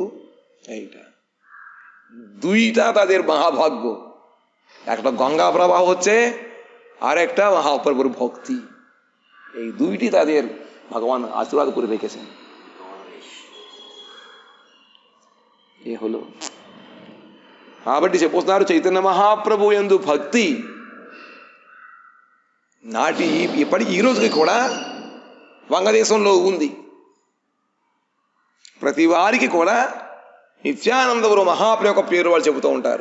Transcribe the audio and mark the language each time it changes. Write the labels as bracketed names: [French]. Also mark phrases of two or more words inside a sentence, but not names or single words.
[Bangla] এইটা দুইটা তাদের মহাভাগ্য, একটা গঙ্গা প্রবাহ হচ্ছে আর একটা মহাপ্রভুর ভক্তি। এই দুইটি তাদের ভগবান আশীর্বাদ করে রেখেছেন। এ হলো [Telugu] కాబట్టి చెప్పుతున్నారు చైతన్య మహాప్రభు యందు భక్తి ఇప్పటికి ఈ రోజుకి కూడా వంగదేశంలో ఉంది. ప్రతి వారికి కూడా నిత్యానందపురం మహాప్రభు యొక్క పేరు వాళ్ళు చెబుతూ ఉంటారు.